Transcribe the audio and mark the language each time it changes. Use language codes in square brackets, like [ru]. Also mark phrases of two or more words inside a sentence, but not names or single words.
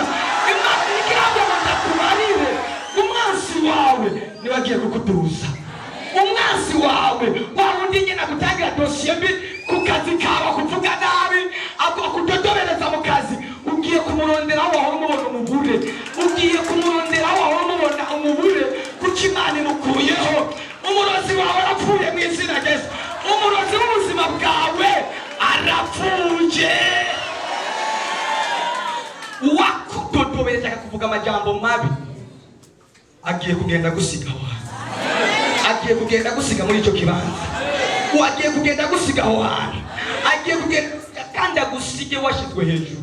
[rn] Imana ikirabyo ndakubarire umwansi wawe niwe agiye kukuduza. Umwansi wawe wawundi nyina gutangira dosiye mbi ku kazi kawe, kuvuga nabi, akudodobereza mu kazi, ugiye kumurondera aho wahora umubona umubure, kuko Imana imukuyeho. Umurozi wawe arapfuye mu izina rya Yesu. Umurozi w'ubuzima bwawe arapfuye. Uwakudodobereza akakuvuga amajambo mabi agiye kugenda gusiga aho hantu, agiye kugenda gusiga muri icyo kibanza, agiye kugenda gusiga aho hantu, agiye kugenda kandi agusige washyizwe hejuru.